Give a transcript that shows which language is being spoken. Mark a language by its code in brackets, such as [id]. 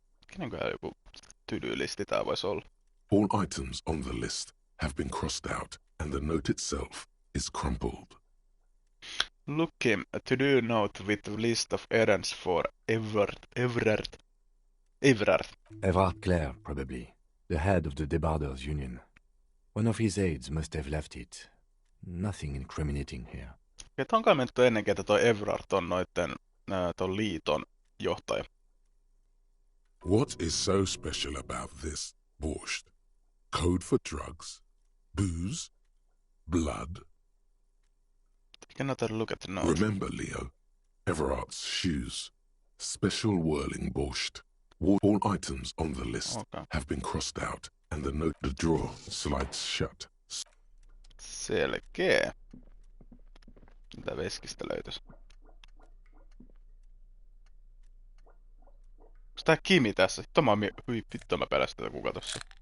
[fi] Kenenköhän joku to-do-listi tää voisi olla? [en] All items on the list have been crossed out and the note itself is crumpled. Look him, a to-do note with a list of errands for Everard. Everard Clare, probably. The head of the Debarders Union. One of his aides must have left it. Nothing incriminating here. [fi] Että on kai menty ennenkin, että toi Everard on ton liiton johtaja. [en] What is so special about this borscht? Code for drugs? Booze? Blood? Take another look at the note. Remember, Leo, Everard's shoes, special whirling borscht. All items on the list have been crossed out and the drawer slides shut. [fi] Selkeä. Mitä veskistä löytyisi? Onks tää Kimi tässä? Vittu mä pelästyn tätä kuka tossa.